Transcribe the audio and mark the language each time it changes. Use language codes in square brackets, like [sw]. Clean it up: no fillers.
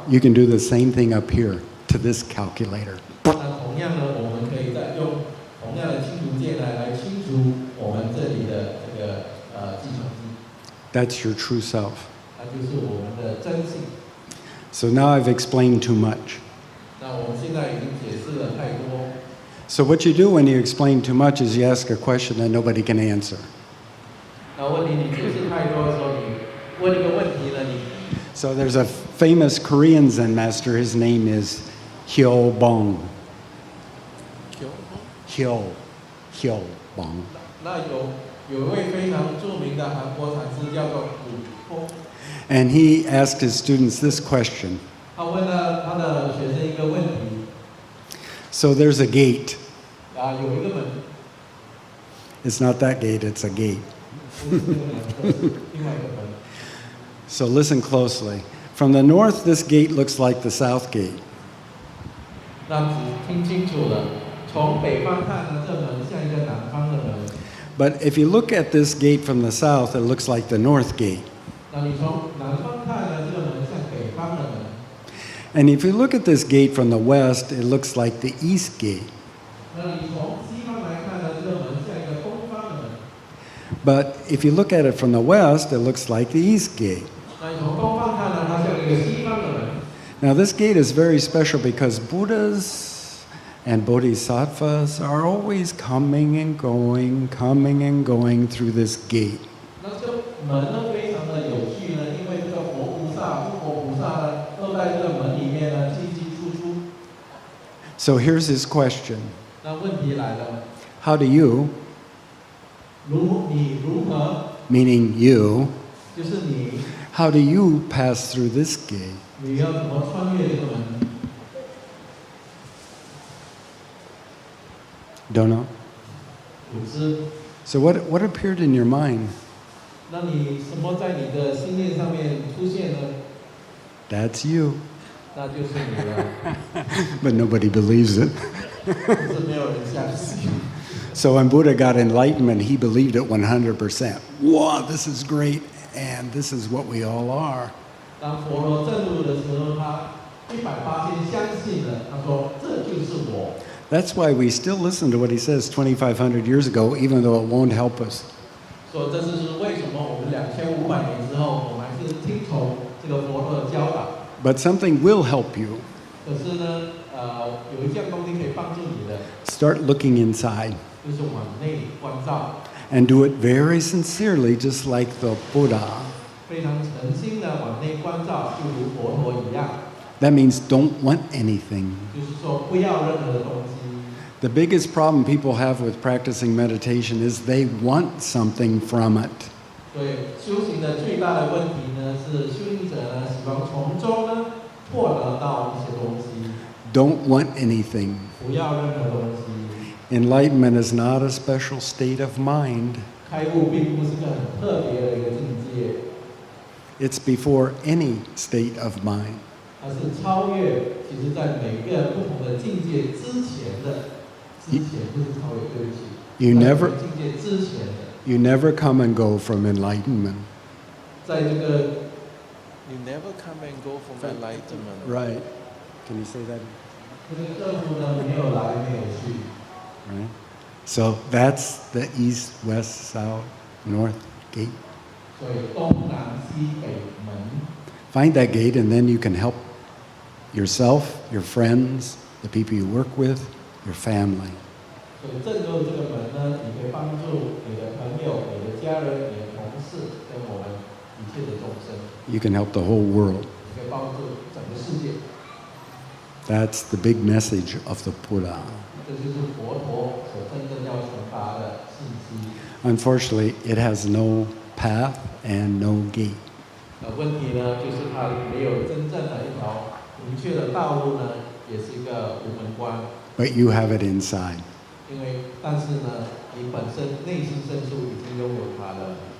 [en] you can do the same thing up here to this calculator. [zh] 那同样呢，我们可以再用同样的清除键来清除我们这里的这个计算机， [en] That's your true self. [zh] 那就是我们的真性。 [en] So now I've explained too much. [zh] 那我们现在已经解释了太多。 [en] So what you do when you explain too much is you ask a question that nobody can answer. [zh] 那问题你解释太多的时候，你问一个问题呢，你 [en] So there's a famous Korean Zen master. His name is Hyo Bong. Hyo Bong. [zh] 那有一位非常著名的韩国禅师叫做古风， [en] And he asked his students this question. [zh] 他问了他的学生一个问题。 [en] So there's a gate. [zh] 有一个门， [en] It's not that gate, it's a gate. [zh] 不是这个门，这是另外一个门。 [en] So listen closely. From the north, this gate looks like the south gate. [zh] 那只听清楚了，从北方看呢，这门像一个南方的门。 [en] But if you look at this gate from the south, it looks like the north gate. [zh] 那你从南方看呢，这个门像北方的门。 [en] And if you look at this gate from the west, it looks like the east gate. [zh] 那你从西方来看呢，这个门像一个东方的门。 [en] But if you look at it from the west, it looks like the east gate. [zh] 那你从东方看呢，它像一个西方的门。 [en] Now, this gate is very special because Buddhas and Bodhisattvas are always coming and going through this gate. [zh] 那这个门呢，非常的有趣呢，因为这个佛菩萨、诸佛菩萨呢，都在这个门里面呢进进出出。 [en] So here's his question. [zh] 那问题来了， [en] How do you, [zh] 你如何， [en] meaning you, [zh] 就是你， [en] how do you pass through this gate? [zh] 你要怎么穿越这个门？ [en] Don't know. [zh] 不知。 [en] So what appeared in your mind? [zh] 那你什么在你的心念上面出现呢？ [en] That's you. [zh] 那就是你了。 [en] But nobody believes it. [zh] 可是没有人相信。 [en] So when Buddha got enlightenment, he believed it 100%. Wow, this is great, and this is what we all are. [zh] 当佛陀证悟的时候，他180%相信了。他说：“这就是我。” [en] That's why we still listen to what he says 2,500 years ago, even though it won't help us. [zh] 所以这就是为什么我们2500年之后，我们还是听从这个佛陀的教导。 [en] But something will help you. [zh] 可是呢，有一项东西可以帮助你的， [en] Start looking inside [zh] 就是往内关照， [en] and do it very sincerely, just like the Buddha. [zh] 非常诚心的往内关照，就如佛陀一样。 [en] That means don't want anything. [zh] 就是说，不要任何的东西。 [en] The biggest problem people have with practicing meditation is they want something from it. [zh] 所以修行的最大的问题呢，是修行者呢喜欢从中呢获得到一些东西， [en] Don't want anything. [zh] 不要任何东西。 [en] Enlightenment is not a special state of mind. [zh] 开悟并不是个很特别的一个境界， [en] It's before any state of mind. [zh] 它是超越，其实在每个不同的境界之前的，不是超越，对不起， [en] You [zh] 在 [en] never- [zh] 每个境界之前的， [en] You never come and go from enlightenment. [zh] 在这个 [en] You never come and go from enlightenment. Right. Can you say that? [zh] 这个政府呢没有来没有去， [en] Right. So that's the east, west, south, north gate. [zh] 所以东南西北门， [en] Find that gate, and then you can help yourself, your friends, the people you work with, your family. [zh] 所以正入这个门呢，你可以帮助你的朋友、你的家人、你的同事跟我们一切的众生， [en] You can help the whole world. [zh] 你可以帮助整个世界。 [en] That's the big message of the Buddha. [zh] 这就是佛陀所真正要传达的信息。 [en] Unfortunately, it has no path and no gate. [zh] 问题呢，就是它没有真正的一条明确的道路呢，也是一个无门关。 [en] But you have it inside. [zh] 但是呢，你本身内心深处已经拥有它了，